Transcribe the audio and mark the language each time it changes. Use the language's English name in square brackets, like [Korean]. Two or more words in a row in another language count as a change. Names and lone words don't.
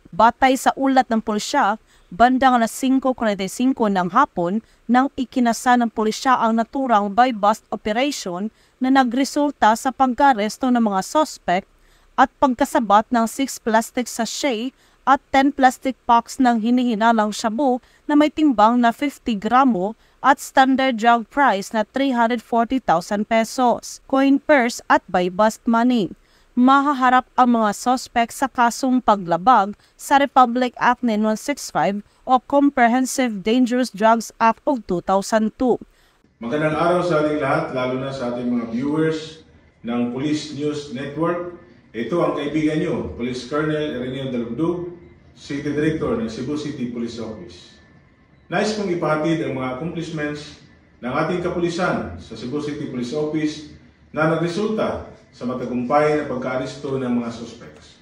[Filipino] Batay sa ulat ng pulisya, bandang alas 5:45 ng hapon nang ikinasa ng pulisya ang naturang [English] buy-bust operation [Filipino] na nagresulta sa pag-aresto ng mga suspect at pagkasabat ng 6 [English] plastic sachet [Filipino] at 10 [English] plastic packs [Filipino] ng hinihinalang shabu na may timbang na 50 gramo at [English] standard drug price [Filipino] na 340,000 pesos, [English] coin purse [Filipino] at [English] buy-bust money. [Filipino] Mahaharap ang mga suspect sa kasong paglabag sa Republic Act 9165 o Comprehensive Dangerous Drugs Act of 2002. Magandang araw sa ating lahat, lalo na sa ating mga viewers ng Police News Network. Ito ang kaibigan nyo, Police Colonel Ireneo Dalugdug, [English] City Director [Filipino] ng Cebu City Police Office. Nais kong ipahatid ang mga accomplishments ng ating kapulisan sa Cebu City Police Office na nagresulta sa matagumpay na pagka-aresto ng mga suspects.